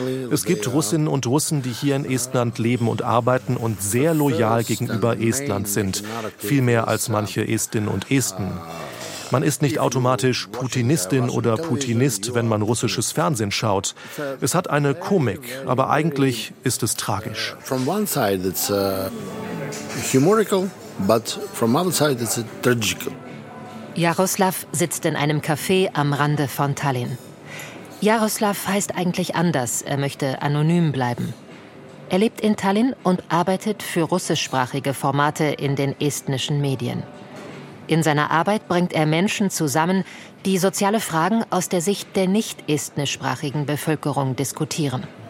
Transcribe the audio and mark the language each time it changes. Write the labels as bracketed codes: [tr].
[de] Es gibt Russinnen und Russen, die hier in Estland leben und arbeiten und sehr loyal gegenüber Estland sind, viel mehr als manche Estinnen und Esten. Man ist nicht automatisch Putinistin oder Putinist, wenn man russisches Fernsehen schaut. Es hat eine Komik, aber eigentlich ist es tragisch. [en] From one side it's humorical, but from other side it's tragical. [de] Jaroslav sitzt in einem Café am Rande von Tallinn. Jaroslav heißt eigentlich anders, er möchte anonym bleiben. Er lebt in Tallinn und arbeitet für russischsprachige Formate in den estnischen Medien. In seiner Arbeit bringt er Menschen zusammen, die soziale Fragen aus der Sicht der nicht-estnischsprachigen Bevölkerung diskutieren.